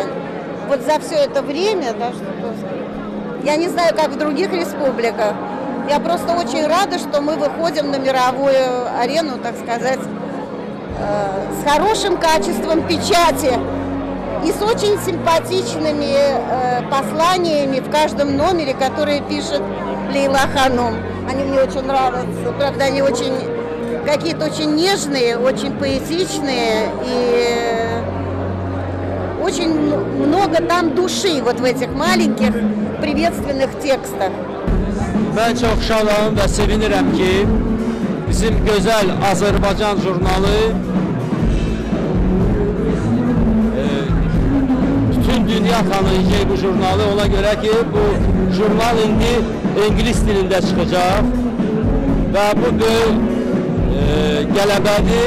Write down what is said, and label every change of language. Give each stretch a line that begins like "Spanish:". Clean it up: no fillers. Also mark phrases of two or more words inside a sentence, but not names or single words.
Russian: Вот за все это время, да, я не знаю, как в других республиках, я просто очень рада, что мы выходим на мировую арену, так сказать, с хорошим качеством печати и с очень симпатичными посланиями в каждом номере, которые пишет Лейла Ханым. Они мне очень нравятся, правда, они очень какие-то очень нежные, очень поэтичные и очень много там души вот в этих маленьких приветственных текстах.
Turkish: Ben çok
Azerbaijani: şadam və sevinirəm ki, bizim gözəl Azərbaycan jurnalı bütün dünya tanıyacaq bu jurnalı. Ona görə ki, bu jurnal indi İngilis dilində çıxacaq və bu böyük qələbədir.